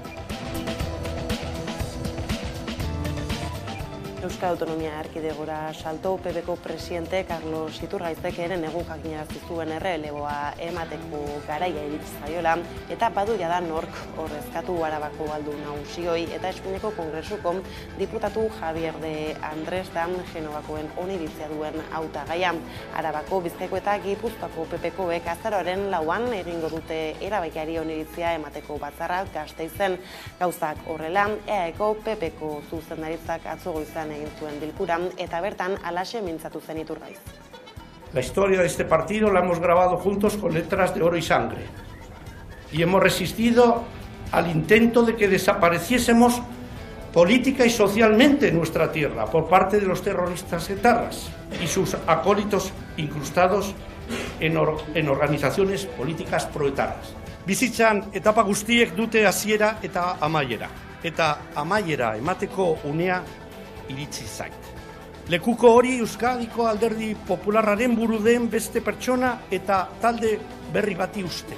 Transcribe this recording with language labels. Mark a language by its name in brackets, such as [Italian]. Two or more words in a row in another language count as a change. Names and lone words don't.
[Basque] Euskal Autonomia Erkidegora salto PBko presidente Carlos Iturgaizek eren egun jakinarazi zuen erreleboa emateko garaia iritsi zaiola, eta badu jada nork ordezkatu Arabako aldun nagusioi eta Espainiako Kongresuko diputatu Javier de Andrés da Genovakoen oniritzia duen hautagaia. Arabako, Bizkaiko eta Gipuzkoako PPkoek azaroaren 4an egingo dute erabakiari oniritzia emateko batzarra Gasteizen. Gauzak horrela, EAeko PPko zuzendaritzak atzo goizan egin zuen bilkuran, eta bertan halaxe mintzatu zen Iturgaiz. [Spanish] La historia de este partido la hemos grabado juntos con letras de oro y sangre. Y hemos resistido al intento de que desapareciésemos política y socialmente en nuestra tierra por parte de los terroristas etarras y sus acólitos incrustados en organizaciones políticas proetarras. [Basque] Bizitzan etapa guztiek dute hasiera eta amaiera. Eta amaiera emateko unea iritsi zait. Lekuko hori Euskadiko Alderdi Popularraren buru den beste pertsona eta talde berri bati uste.